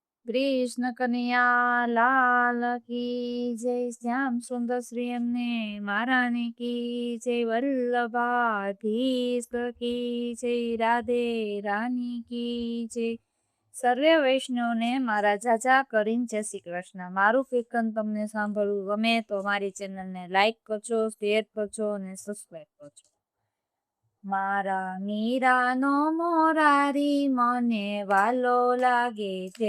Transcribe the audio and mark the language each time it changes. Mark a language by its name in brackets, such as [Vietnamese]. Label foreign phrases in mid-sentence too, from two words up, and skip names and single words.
[Hindi] कृष्ण कन्हैया लाल की जय। श्याम सुंदर श्री अમને महारानी की जय। वल्लभाधीश की जय। राधे रानी की जय। [Gujarati] સર્વે વૈષ્ણવને મારા જાજા કરીને જય શ્રી કૃષ્ણ। મારું કીર્તન તમને સાંભળવું ગમે તો મારી ચેનલને લાઈક કરજો, શેર કરજો અને સબસ્ક્રાઈબ કરજો। મારા મીરાનો મોરારી મને વાલો લાગે છે।